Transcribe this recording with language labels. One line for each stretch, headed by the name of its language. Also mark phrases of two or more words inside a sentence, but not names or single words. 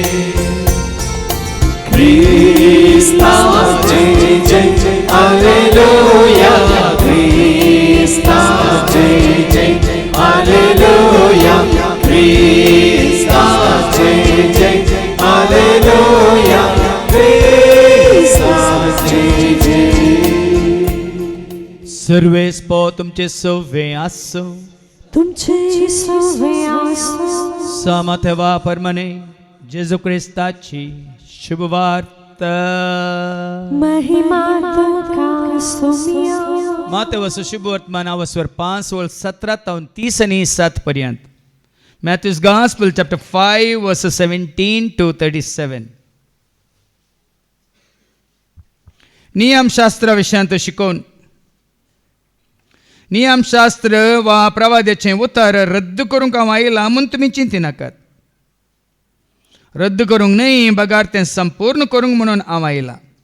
Konkani: Krista jai jai, hallelujah, Krista jai jai. Hallelujah, Krista jai jai. Hallelujah, Krista jai jai. सर्वेस पो तुमचे सव्वे आसो तुमचे सवे आसो समथवा परमने जेजू क्रिस्ताची शुभवार्ता महिमा तुका सोमिया मातेवस शुभवर्तमान अवस्वर 5:17-30 पर्यंत.
English: Matthew's Gospel chapter 5 verses 17 to 37.
Konkani: नियमशास्त्रा विशयांत शिकोवन नियमशास्त्र वा प्रवाद्याचें उतर रद्द करूंक हांव आयलां म्हूण तुमी चिंती नाकात. रद्द करूंक न्हय, बगार तें संपूर्ण करूंक म्हणून हांव आयलां.